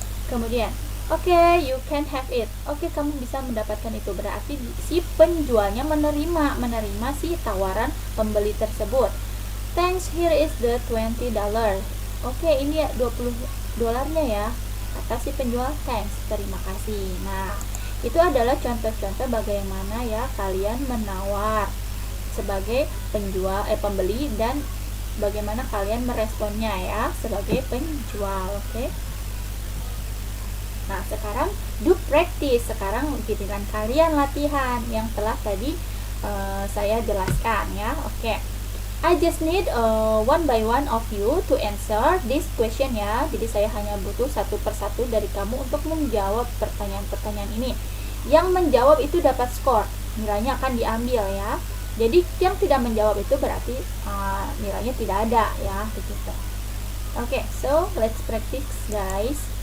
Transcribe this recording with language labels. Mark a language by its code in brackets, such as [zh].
[id] Kemudian, [en] oke, you can have it. [id] Oke, kamu bisa mendapatkan itu. Berarti si penjualnya menerima si tawaran pembeli tersebut. [en] Thanks, here is the $20. [id] Oke, ini ya $20 ya, kata si penjual. Thanks, terima kasih. Nah, itu adalah contoh-contoh bagaimana ya kalian menawar sebagai pembeli dan bagaimana kalian meresponnya ya sebagai penjual. Oke. Nah, sekarang [en] do practice. [id] Sekarang giliran kalian latihan yang telah tadi saya jelaskan ya. Oke. [en] I just need one by one of you to answer this question ya. [id] Jadi saya hanya butuh satu persatu dari kamu untuk menjawab pertanyaan-pertanyaan ini. Yang menjawab itu dapat skor, nilainya akan diambil ya. Jadi yang tidak menjawab itu berarti nilainya tidak ada ya, begitu. [en] Oke, so let's practice guys.